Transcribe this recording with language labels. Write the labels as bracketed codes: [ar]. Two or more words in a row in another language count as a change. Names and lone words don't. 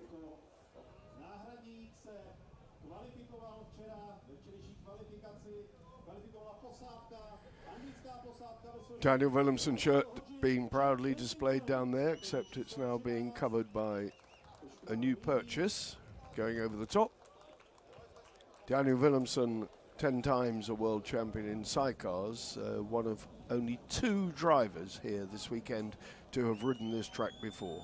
[cs] Náhradník se kvalifikoval včera ve včerejší kvalifikaci [en] Daniel Willemsen shirt being proudly displayed down there, except it's now being covered by a new purchase going over the top. Daniel Willemsen, 10 times a world champion in sidecars, one of only 2 drivers here this weekend to have ridden this track before.